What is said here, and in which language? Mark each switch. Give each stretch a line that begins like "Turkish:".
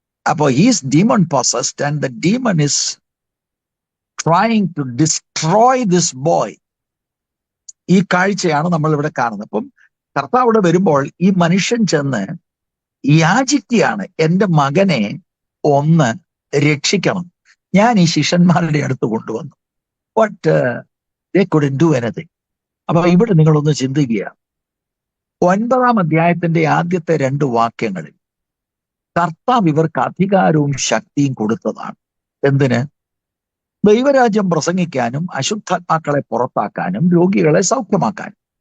English: അപ്പോ he's demon possessed and the demon is trying to destroy this boy.
Malayalam: ഈ കാഴ്ചയാണ് നമ്മൾ ഇവിടെ കാണുന്നത്. അപ്പം കർത്താവ് ഇവിടെ വരുമ്പോൾ ഈ മനുഷ്യൻ ചെന്ന് യാചിക്കുകയാണ്, എന്റെ മകനെ ഒന്ന് രക്ഷിക്കണം. ഞാൻ ഈ ശിഷ്യന്മാരുടെ അടുത്ത് കൊണ്ടുവന്നു.
English: But they couldn't do anything.
Malayalam: അപ്പൊ ഇവിടെ നിങ്ങളൊന്ന് ചിന്തിക്കുക. 9-ാം അധ്യായത്തിന്റെ ആദ്യത്തെ 2 വാക്യങ്ങളിൽ കർത്താവ് ഇവർക്ക് അധികാരവും ശക്തിയും കൊടുത്തതാണ്. എന്തിന്? ദൈവരാജ്യം പ്രസംഗിക്കാനും അശുദ്ധാത്മാക്കളെ പുറത്താക്കാനും രോഗികളെ സൗഖ്യമാക്കാനും.